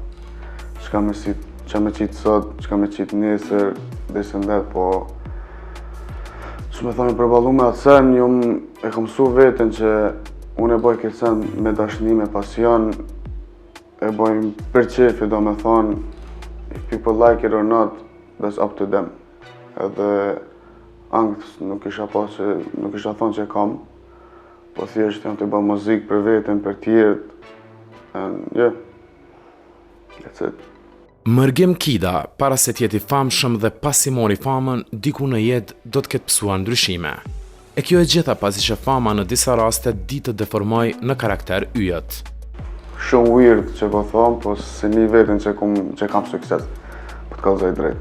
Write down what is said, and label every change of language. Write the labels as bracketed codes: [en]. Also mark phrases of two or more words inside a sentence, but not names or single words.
[sq] Çka me qitë sot, çka me qitë nesër, disë ndet, po që me thonë përballu me atë sen, e kom su vetën që unë e boj këtë sen me dashni, me pasion, e boj për qefi, do me thonë, [en] if people like it or not, that's up to them. [sq] Edhe ankth nuk isha thonë që kam, po thjesht jam të bë muzikë për vetën, për tjerët, [en] and yeah, that's it. [sq] Mërgim Kida, para se t'jeti famshëm dhe pasi mori famën, diku në jetë do t'ket pësuar ndryshime. E kjo e gjitha pasi që fama në disa raste di të deformoj në karakter yjet. Shumë weird që po thomë, po se një vetën që kam sukses, po t'kallëzoj drejt.